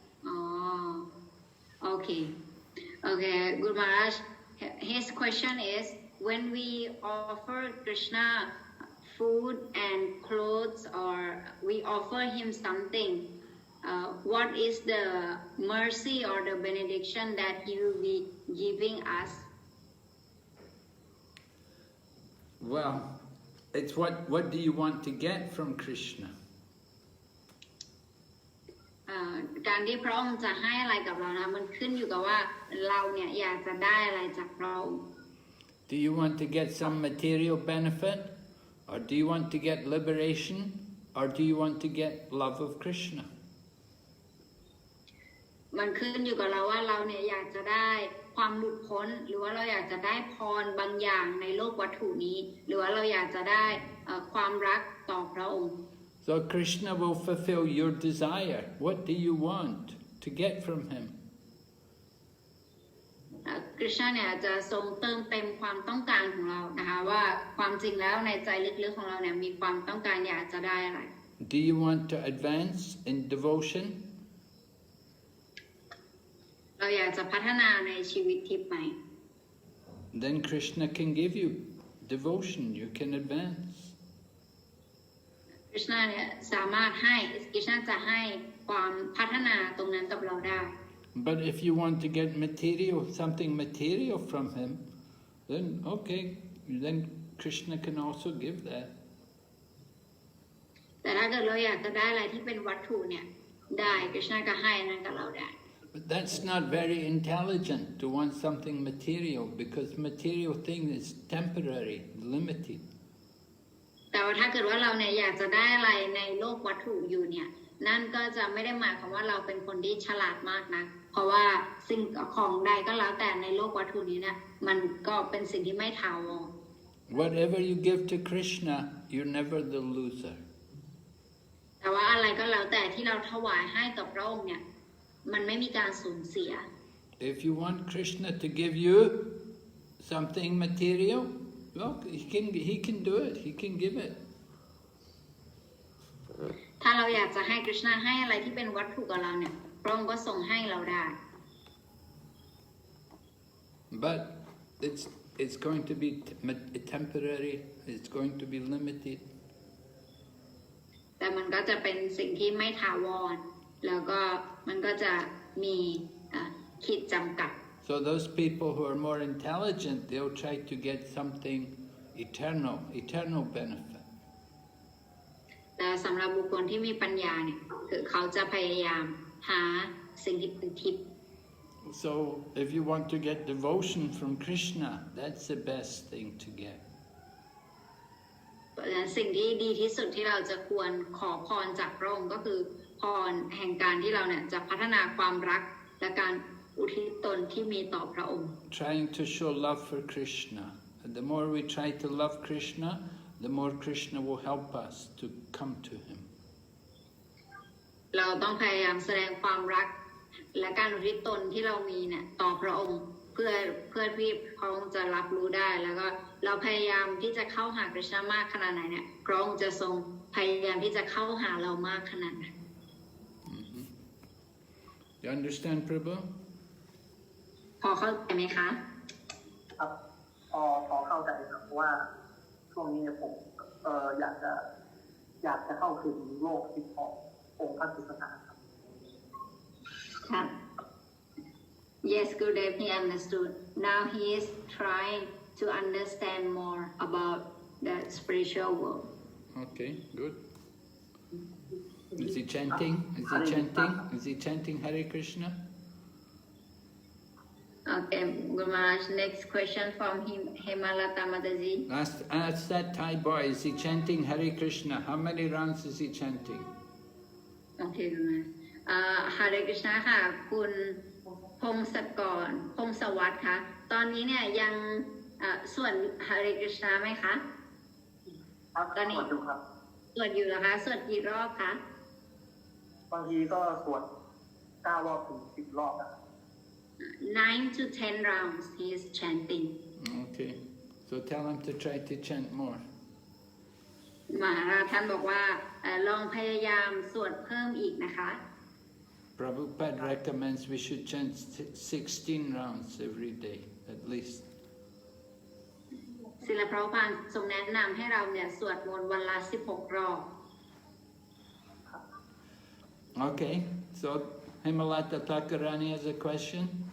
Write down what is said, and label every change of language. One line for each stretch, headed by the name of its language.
Thai: อ๋อ
English: okay Guru Maharaj, his question is when we offer Krishna food and clothes or we offer him something, what is the mercy or the benediction that he will be giving us? Well, it's what do you want to get from Krishna?
Thai: การที่พระองค์จะให้อะไรกับเรานะมันขึ้นอยู่กับว่าเราเนี่ยอยากจะได้อะไรจากพระองค์
English: Do you want to get some material benefit? Or do you want to get liberation? Or do you want to get love of Krishna?
Thai: มันขึ้นอยู่กับเราว่าเราเนี่ยอยากจะได้ความหลุดพ้นหรือว่าเราอยากจะได้พรบางอย่างในโลกวัตถุนี้หรือว่าเราอยากจะได้ความรักต่อพระองค์
English: So Krishna will fulfill your desire. What do you want to get from him?
Thai: คริชนาเนี่ยจะทรงเติมเต็มความต้องการของเรานะคะว่าความจริงแล้วในใจลึกๆของเราเนี่ยมีความต้องการอยากจะได้อะไร
English: Do you want to advance in devotion?
Thai: เราอยากจะพัฒนาในชีวิตทิพย์ไหม
English: Then Krishna can give you devotion. You can advance.
Thai: คริชนาเนี่ยสามารถให้คริชนาจะให้ความพัฒนาตรงนั้นกับเราได้
English: But if you want to get something material from him, then okay, then Krishna can also give that.
Thai: แต่ถ้าเกิดเราอยากจะได้อะไรที่เป็นวัตถุเนี่ยได้คริชนาก็ให้นั้นกับเราได้
English: But that's not very intelligent to want something material because material thing is temporary, limited.
Thai: แต่ว่าถ้าเกิดว่าเราเนี่ยอยากจะได้อะไรในโลกวัตถุอยู่เนี่ยนั่นก็จะไม่ได้หมายความว่าเราเป็นคนที่ฉลาดมากนะเพราะว่าสิ่งของใดก็แล้วแต่ในโลกวัตถุนี้นะมันก็เป็นสิ่งที่ไม่ถาวร
English: Whatever you give to Krishna, you're never the loser.
Thai: แต่ว่าอะไรก็แล้วแต่ที่เราถวายให้กับพระองค์เนี่ยมันไม่มีการสูญเสีย
English: If you want Krishna to give you something material, well, he can do it. He can give it.
Thai: ถ้าเราอยากจะให้คริชนาให้อะไรที่เป็นวัตถุกับเราเนี่ยพระองค์ก็ทรงให้เราได้
English: But it's going to be temporary. It's going to be limited.
Thai: แต่มันก็จะเป็นสิ่งที่ไม่ถาวรแล้วก็มันก็จะมีขีดจำกัด
English: So those people who are more intelligent, they'll try to get something eternal benefit.
Thai: แต่สำหรับบุคคลที่มีปัญญาเนี่ยคือเขาจะพยายามหาสิ่งที่เป็นทิพย์
English: So if you want to get devotion from Krishna, that's the best thing to get.
Thai: สิ่งที่ดีที่สุดที่เราจะควรขอพรจากพระองค์ก็คือพรแห่งการที่เราเนี่ยจะพัฒนาความรักและการอุทิศตนที่มีต่อพระองค์
English: Trying to show love for Krishna. And the more we try to love Krishna, the more Krishna will help us to come to him.
Thai: เราต้องพยายามแสดงความรักและการอุทิศตนที่เรามีเนี่ยต่อพระองค์เพื่อที่พระองค์จะรับรู้ได้แล้วก็เราพยายามที่จะเข้าหาคริชนามากขนาดไหนเนี่ยพระองค์จะทรงพยายามที่จะเข้าหาเรามากขนาดไหน
English: You understand, Prabhu?
Thai: พอเข้าใจไหมคะ ครับพอเข้าใจครับว่าช่วงนี้ผมอยากจะเข้าถึงโลกที่ขององค์พระกฤษณะครับ ครับ
English: Yes, Gurudev, he understood. Now he is trying to understand more about the spiritual world. Okay, good. Is he chanting? Is he chanting Hare Krishna? Okay, Guru Maharaj, next question from Hemalata Mataji. Ask that Thai boy, is he chanting Hare Krishna? How many rounds is he chanting? Okay, Guru Maharaj.
Thai: Hare Krishna ค่ะ คุณพงศกรพงศวัฒน์ค่ะ ตอนนี้เนี่ยยังสวด Hare Krishna ไหมคะ ครับสวดอยู่ครับ สวดอยู่เหรอคะ สวดกี่รอบคะ บางทีก็สวด9 รอบถึง 10 รอบนะครับ
English: 9 to 10 rounds he is chanting. Okay, so tell him to try to chant more.
Thai: มหาราชท่านบอกว่าลองพยายามสวดเพิ่มอีกนะคะ
English: Prabhupada recommends we should chant 16 rounds every day, at least.
Thai: ศิลปะพระพุทธทรงแนะนำให้เราเนี่ยสวดมนต์วันละ16 รอบ
English: Okay, so Hemalata Thakurani has a question.